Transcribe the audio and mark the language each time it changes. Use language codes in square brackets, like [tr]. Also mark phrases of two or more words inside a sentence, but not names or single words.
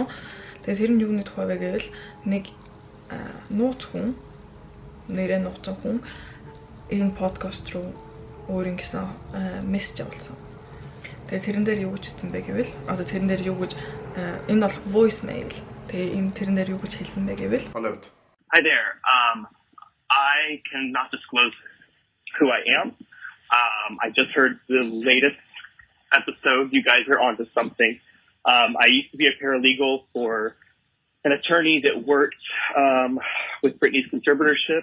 [mn] Тэгээд тэр нь юуны тухай вэ гэвэл нэг нууц хүн нэрээ нууцсан хүн энэ подкаст руу өөрийн гэсэн мессеж явуулсан. Тэгээ тэрэн дээр юу гэж хэлсэн бэ гэвэл одоо тэрэн дээр юу гэж энэ бол [en] voice mail. [mn] Тэгээ энэ тэрэн дээр юу гэж хэлсэн бэ гэвэл [en] Hi there. I cannot disclose who I am. I just heard the latest episode. You guys are onto something. I used to be a paralegal for an attorney that worked with Britney's conservatorship.